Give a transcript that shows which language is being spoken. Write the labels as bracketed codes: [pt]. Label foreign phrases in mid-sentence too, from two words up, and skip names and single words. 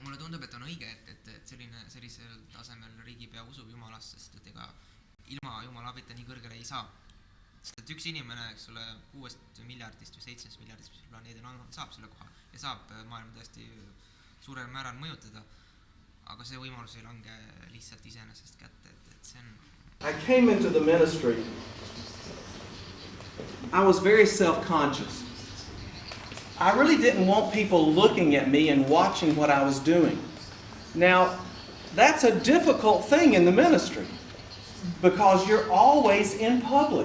[et] Mulle tundub, et on õige, et sellisel tasemel riigipea usub Jumalast, sest et ega ilma Jumala abita nii kõrgele ei saa. Sest et üks inimene, eks ole, 6 miljardist või 7 miljardist, mis planeedil on, saab selle koha ja saab maailma tõesti suurel määral mõjutada. Aga see võimalus ei lange lihtsalt iseenesest kätte, et see on... [en] I came into the ministry. I was very self-conscious. I really didn't want people looking at me and watching what I was doing. Now, that's a difficult thing in the ministry because you're always in public.